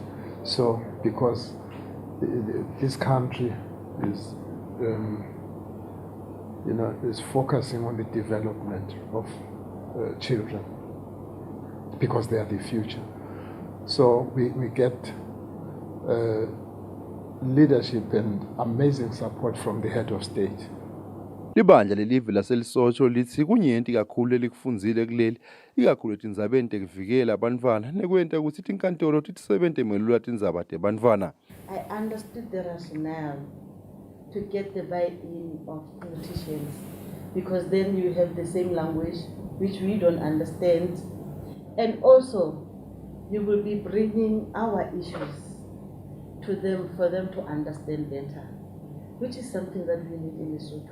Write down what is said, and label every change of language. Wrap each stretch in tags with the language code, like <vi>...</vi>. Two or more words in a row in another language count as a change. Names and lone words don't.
<en>So because this country is is focusing on the development of children because they are the future. So we get leadership and amazing support from the head of state.</en> <ss>Libandla lelive laseLesotho lithi kunyenti kakhulu elikufunzile kuleli ikakhulu etindzabeni tekuvikela abantwana nekwenta ukuthi tinkantolo titisebente melula tindzaba tebantwana.</ss> <en>I understood the rationale to get the buy-in of politicians, because then you have the same language which we don't understand, and also you will be bringing our issues to them for them to understand better, which is something that we need in Lesotho.</en>